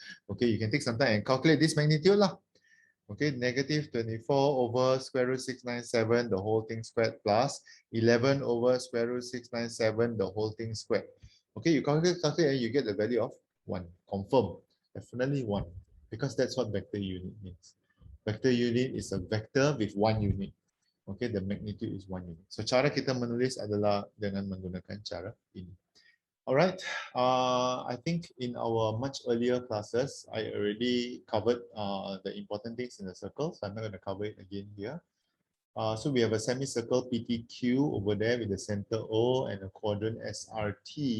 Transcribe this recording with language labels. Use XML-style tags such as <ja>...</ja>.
<en>Okay, you can take some time and calculate this magnitude lah. Okay, -24 over square root 697, the whole thing squared, plus 11 over square root 697, the whole thing squared. Okay, you calculate and you get the value of 1. Confirm, definitely 1, because that's what vector unit means. Vector unit is a vector with 1 unit. Okay, the magnitude is 1 unit.</en> <ms>So cara kita menulis adalah dengan menggunakan cara ini.</ms> <en>Alright, I think in our much earlier classes, I already covered the important things in the circle, so I'm not going to cover it again here. So we have a semicircle PTQ over there with the center O and a quadrant SRT.</en>